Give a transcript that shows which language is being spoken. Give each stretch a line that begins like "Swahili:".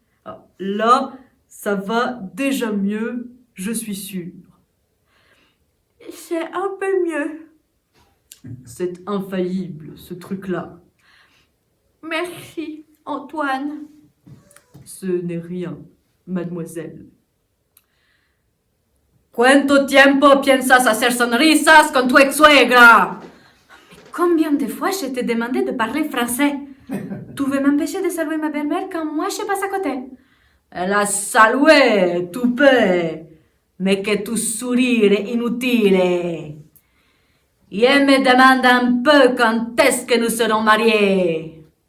French: Ah, là, ça va déjà mieux, je suis sûre. C'est un peu mieux. C'est infaillible, ce truc-là. Merci, Antoine. Ce n'est rien, mademoiselle.
Spanish: ¿Cuánto tiempo piensas hacer sonrisas con tu ex-suegra?
French: Combien de fois je t'ai demandé de parler français? Tu veux m'empêcher de saluer ma belle-mère quand moi je passe à côté? La salué, toupet, mais que tu sourire inutile. Et elle me demande un peu quand est-ce que nous serons mariés.